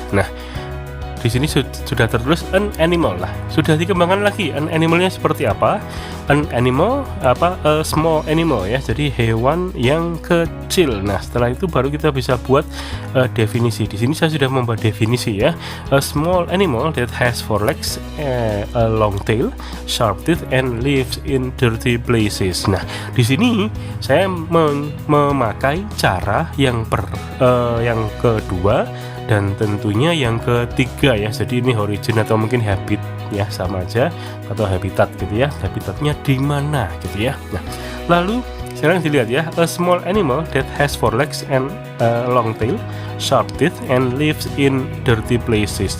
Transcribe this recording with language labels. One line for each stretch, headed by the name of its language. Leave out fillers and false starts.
Indonesian: Nah, di sini sudah tertulis an animal lah. Sudah dikembangkan lagi an animalnya seperti apa? An animal apa?
English: A small animal
Indonesian: ya. Jadi hewan yang kecil. Nah, setelah itu baru kita bisa buat definisi. Di sini saya sudah membuat definisi ya.
English: A small animal that has four legs, a long tail, sharp teeth and lives in dirty places.
Indonesian: Nah, di sini saya memakai cara yang yang kedua dan tentunya yang ketiga ya. Jadi ini origin atau mungkin habit ya, sama aja, atau habitat gitu ya. Habitatnya di mana gitu ya. Nah, lalu sekarang dilihat ya,
English: a small animal that has four legs and a long tail, sharp teeth and lives in dirty places.